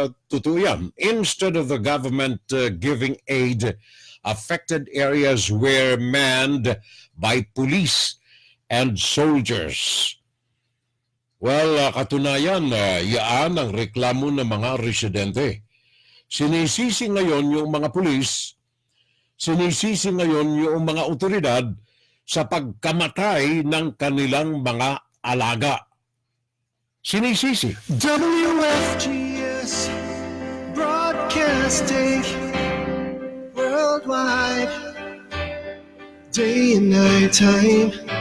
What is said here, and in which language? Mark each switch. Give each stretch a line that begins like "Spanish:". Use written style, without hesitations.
Filipino: Totoo yan.
English: Instead of the government giving aid, affected areas were manned by police and soldiers.
Filipino: Well, katunayan, yaan ang reklamo ng mga residente. Sinisisi ngayon yung mga pulis, sinisisi ngayon yung mga otoridad sa pagkamatay ng kanilang mga alaga. Sinisisi.
English: WFGS Broadcasting worldwide, day and night time.